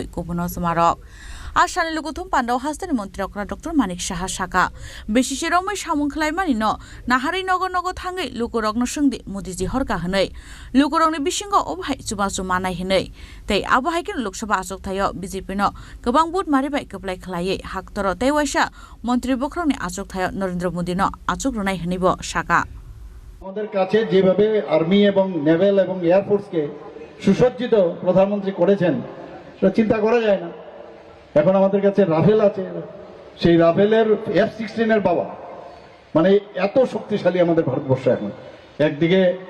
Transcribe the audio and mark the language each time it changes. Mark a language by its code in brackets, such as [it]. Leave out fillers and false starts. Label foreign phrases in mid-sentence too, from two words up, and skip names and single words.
[trp] गुबुन जमारक आसानि लुकुथुम पान्दाव हास्तिनि मन्त्री अकरा डॉक्टर मानिक साहा साका बेसिसिरावमै सामुं खलायमानि न नाहारि नगर नगर थाङै लुकुरगनो सोंदि मोदीजी हरका हनै लुकुरगनि बिसिंग अबहाय जुबाजु मानाय हनै तै आबहायके लोकसभा आचुकथाय बीजेपी न गोबां बुट मारिबाय गोप्लाय खलायै हाक्तर तैवाइसा मन्त्री बख्रनि आचुकथाय नरेंद्र मोदी न आचुक रुनाय हनैबो साका [bn] আমাদের কাছে যেভাবে আর্মি এবং নেভেল এবং এয়ারফোর্সকে সুসজ্জিত প্রধানমন্ত্রী করেছেন সেটা চিন্তা করা যায় না এখন আমাদের কাছে রাফেল আছে সেই রাফেলের F-16 এর বাবা মানে এত শক্তিশালী আমাদের ভারতবর্ষ এখন একদিকে